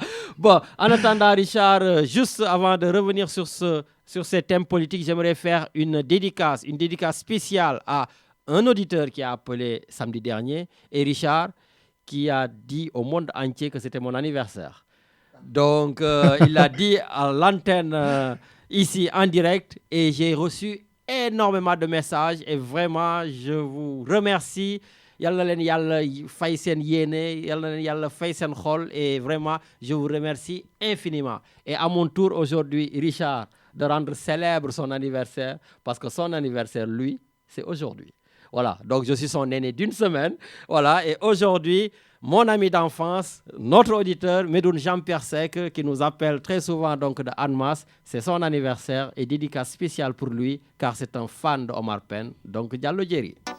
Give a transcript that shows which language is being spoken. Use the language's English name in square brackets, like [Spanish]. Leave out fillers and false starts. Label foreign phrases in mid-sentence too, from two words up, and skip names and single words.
[French] Bon, en attendant, Richard, juste avant de revenir sur ces thèmes politiques, j'aimerais faire une dédicace spéciale à un auditeur qui a appelé samedi dernier, et Richard, qui a dit au monde entier que c'était mon anniversaire. Donc, il l'a dit à l'antenne ici en direct, et j'ai reçu énormément de messages, et vraiment, je vous remercie. [Wolof] Yalla len yalla fay sen yéene, yalla len yalla fay sen xol, [French] et vraiment je vous remercie infiniment. Et à mon tour aujourd'hui, Richard, de rendre célèbre son anniversaire, parce que son anniversaire, lui, c'est aujourd'hui. Voilà, donc je suis son aîné d'une semaine. Voilà, et aujourd'hui, mon ami d'enfance, notre auditeur, Medoun Jean-Pierre Seck, qui nous appelle très souvent donc de Annemasse, c'est son anniversaire et dédicace spéciale pour lui, car c'est un fan de Omar Pène, donc Diallo Djeri.